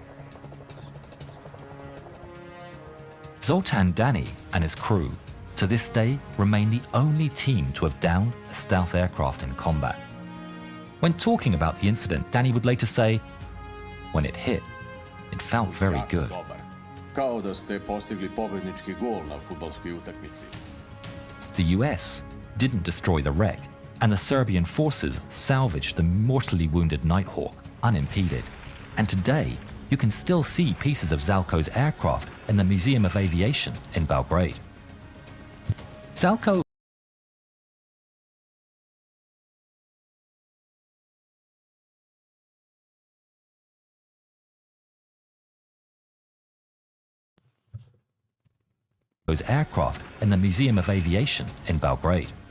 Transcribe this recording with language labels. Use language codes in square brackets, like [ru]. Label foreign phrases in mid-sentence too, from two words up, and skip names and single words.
[en] Zoltan Danny and his crew, to this day, remain the only team to have downed a stealth aircraft in combat. When talking about the incident, Danny would later say, "When it hit, it felt very good." [sr] Kao da ste postigli pobednički gol na fudbalskoj utakmici. [en] The US didn't destroy the wreck, and the Serbian forces salvaged the mortally wounded Nighthawk unimpeded. And today, you can still see pieces of Zalko's aircraft in the Museum of Aviation in Belgrade. Zalko's aircraft in the Museum of Aviation in Belgrade.